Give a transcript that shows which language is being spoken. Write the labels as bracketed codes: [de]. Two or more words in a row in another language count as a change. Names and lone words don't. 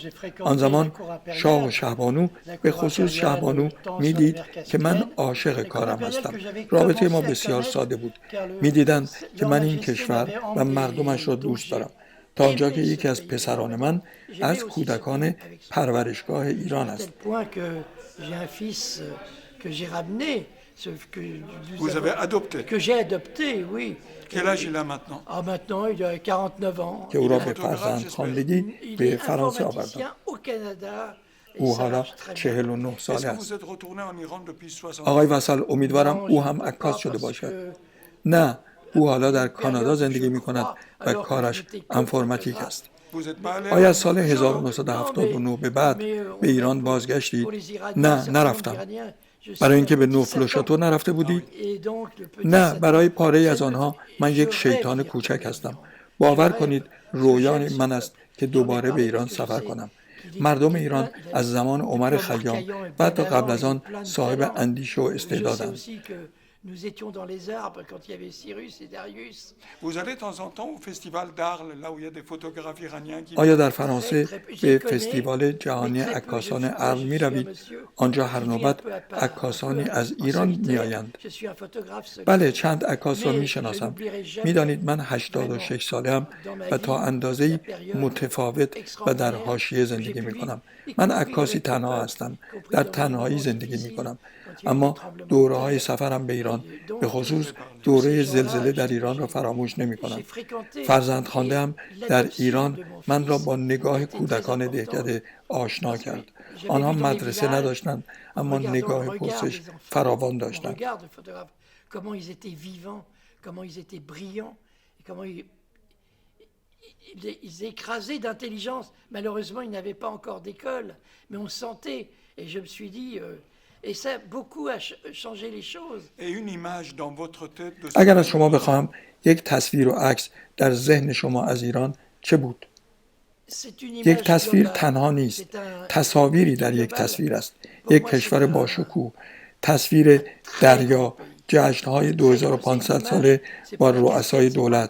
[fa] آن زمان شاه و شهبانو، به خصوص شهبانو، میدید که من عاشق کارم هستم. رابطه ما بسیار ساده بود. میدیدند که من این کشور و مردمش را دوست دارم. تا آنجا که یکی از پسران من از کودکان پرورشگاه ایران است. [fr] Vous avez adopté. Que j'ai adopté, oui. Quel âge il a maintenant? Ah, maintenant, il a 49 ans. [fa] که او را به فرزندخواندگی به فرانسه آوردم. او حالا 49 ساله است. آقای وسل، امیدوارم او هم عکاس شده باشد. نه، او حالا در کانادا زندگی می کند و کارش انفرماتیک است. آیا از سال 1979 به بعد به ایران بازگشتید؟ نه، نرفتم. برای اینکه به نوفل و شاتو نرفته بودید؟ نه، برای پاره از آنها من یک شیطان کوچک هستم. باور کنید رویای من است که دوباره به ایران سفر کنم. مردم ایران از زمان عمر خیام و حتی قبل از آن صاحب اندیشه و استعدادند. [fr] Nous étions dans les arbres quand il y avait Cyrus et Darius. Vous allez de temps en temps au festival d'Arles, là où il y a des photographes iraniens qui... [fa] آیا در فرانسه به فستیوال جهانی عکاسان ارل می روید؟ آنجا هر نوبت عکاسانی از ایران می آیند. بله، چند عکاس را می شناسم. می دانید من 86 ساله ام و تا اندازه‌ای متفاوت و در حاشیه زندگی می کنم. من عکاسی تنها هستم. در تنهایی زندگی می کنم. اما دوره‌های سفرم به ایران، به خصوص دوره زلزله در ایران را فراموش نمی‌کنم. فرزندخوانده‌ام در ایران من را با نگاه کودکان دهکده آشنا کرد. آنها مدرسه نداشتند، اما نگاه پرسش فراوان داشتند. [fr] Ils écrasaient d'intelligence. Malheureusement, ils n'avaient pas encore d'école, mais on sentait. Et je me suis dit... Et ça beaucoup a changé les choses. Et une image dans votre tête de... [fa] اگر از شما بخواهم یک تصویر و عکس در ذهن شما از ایران چه بود؟ یک تصویر تنها نیست. تصاویری در یک تصویر است. یک کشور با شکوه، تصویر دریا، جشن‌های 2500 ساله با رؤسای دولت.